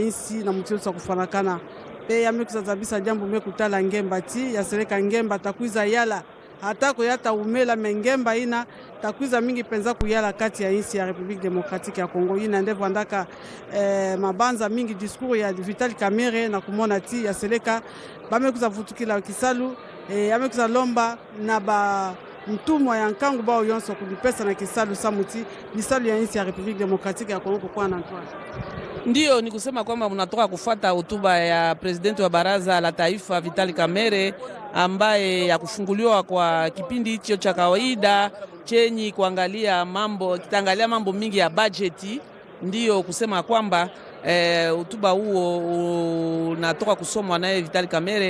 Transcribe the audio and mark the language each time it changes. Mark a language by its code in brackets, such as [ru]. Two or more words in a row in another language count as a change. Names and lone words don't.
[kg] insi na muti sa kufanakana pe yamekuza zabisa jambo mekutala ngemba ti yaseleka ngemba takwiza yala hata koyata umela mengemba ina takwiza mingi penza kuyala kati ya insi ya [fr] République démocratique [kg] ya Congo ina ndevo andaka mabanza mingi discours ya Vital Kamerhe na kumona ti yaseleka bamekuza vutukila Kisalu yamekuza lomba na ntumwa ya nkangu bao yonso kulipesa na Kisalu samuti bisalu ya insi ya [fr] République démocratique [kg] ya Congo kwa na ntwa [sw] Ndiyo, ni kusema kwamba mnatoka kufuata hotuba ya presidenti wa baraza la taifa Vitali Kamere, ambaye ya kufunguliwa kwa kipindi hicho cha kawaida chenye kuangalia mambo, kitaangalia mambo mingi ya bajeti. Ndiyo kusema kwamba hotuba huo unatoka kusomwa naye Vitali Kamere.